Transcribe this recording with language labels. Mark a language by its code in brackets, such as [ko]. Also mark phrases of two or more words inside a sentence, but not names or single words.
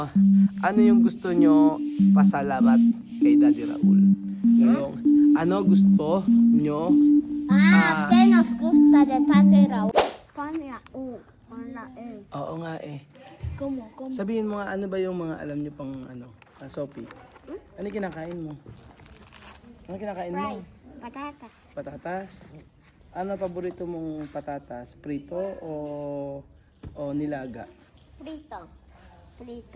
[tl] Ano yung gusto nyo pasalamat kay Daddy Raul? Ngayong, ano gusto nyo? [es] ¿Qué nos gusta de Tate Raúl? Pon la U, pon la E. [tl] Oo nga eh. [es] ¿Cómo? [tl] Sabihin mo nga, ano ba yung mga alam nyo pang Sophie? Ano yung kinakain mo? Ano kinakain mo? [en] Rice, patatas. [tl] Patatas? Ano paborito mong patatas? Prito o nilaga? [es] Frito. Frito.